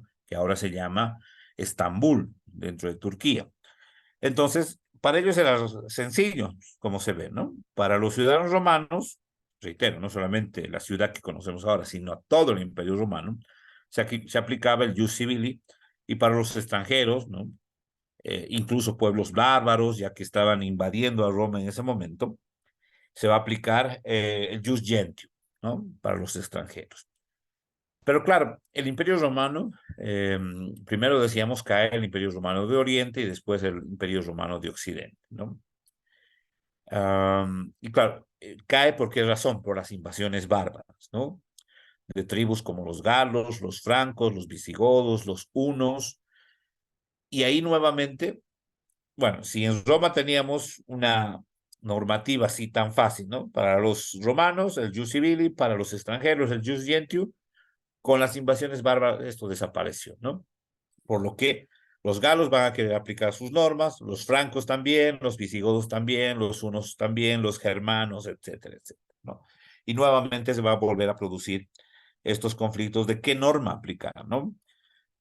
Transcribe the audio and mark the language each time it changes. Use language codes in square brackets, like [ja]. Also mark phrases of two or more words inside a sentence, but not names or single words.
[es] Que ahora se llama Estambul, dentro de Turquía. Entonces, para ellos era sencillo, como se ve, ¿no? Para los ciudadanos romanos, reitero, no solamente la ciudad que conocemos ahora, sino a todo el Imperio Romano, se aplicaba el [la] jus civili, [es] y para los extranjeros, ¿no? Incluso pueblos bárbaros, ya que estaban invadiendo a Roma en ese momento, se va a aplicar el [la] jus gentium, [es] ¿no? Para los extranjeros. Pero claro, el Imperio Romano, primero decíamos cae el Imperio Romano de Oriente y después el Imperio Romano de Occidente, ¿no? Y claro, cae por qué razón, por las invasiones bárbaras, ¿no? De tribus como los galos, los francos, los visigodos, los hunos. Y ahí nuevamente, bueno, si en Roma teníamos una normativa así tan fácil, ¿no? Para los romanos, el [la] jus civili, [es] para los extranjeros, el [la] jus gentium, [es] con las invasiones bárbaras esto desapareció, ¿no? Por lo que los galos van a querer aplicar sus normas, los francos también, los visigodos también, los hunos también, los germanos, etcétera, etcétera, ¿no? Y nuevamente se va a volver a producir estos conflictos de qué norma aplicar, ¿no?